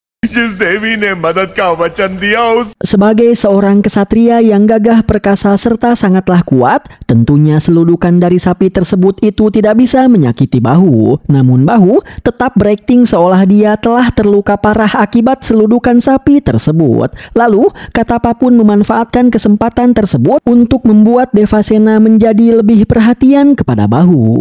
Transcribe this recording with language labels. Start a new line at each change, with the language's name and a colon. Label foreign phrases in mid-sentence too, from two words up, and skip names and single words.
Hindi: जिस देवी ने मदद का वचन दिया उस
Indonesian: Sebagai seorang kesatria yang gagah perkasa serta sangatlah kuat, tentunya seludukan dari sapi tersebut itu tidak bisa menyakiti Bahu. Namun Bahu tetap berakting seolah dia telah terluka parah akibat seludukan sapi tersebut. Lalu, Katapa pun memanfaatkan kesempatan tersebut untuk membuat Devasena menjadi lebih perhatian kepada Bahu.